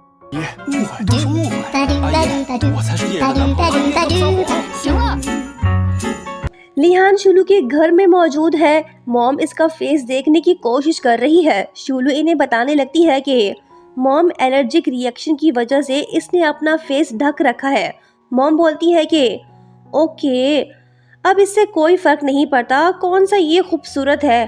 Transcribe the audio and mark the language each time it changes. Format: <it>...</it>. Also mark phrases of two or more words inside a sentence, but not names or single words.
<zh>快都是误会。阿姨，我才是叶的男朋友，你怎么撒谎？行了，</zh> <hi>लिहान शूलू के घर में मौजूद है। मॉम इसका फेस देखने की कोशिश कर रही है। शूलू इन्हें बताने लगती है कि मॉम</hi> <en>allergic reaction</en> <hi>की वजह से इसने अपना फेस ढक रखा है। मॉम बोलती है कि ओके, अब इससे कोई फर्क नहीं पड़ता कौन सा ये खूबसूरत है।</hi>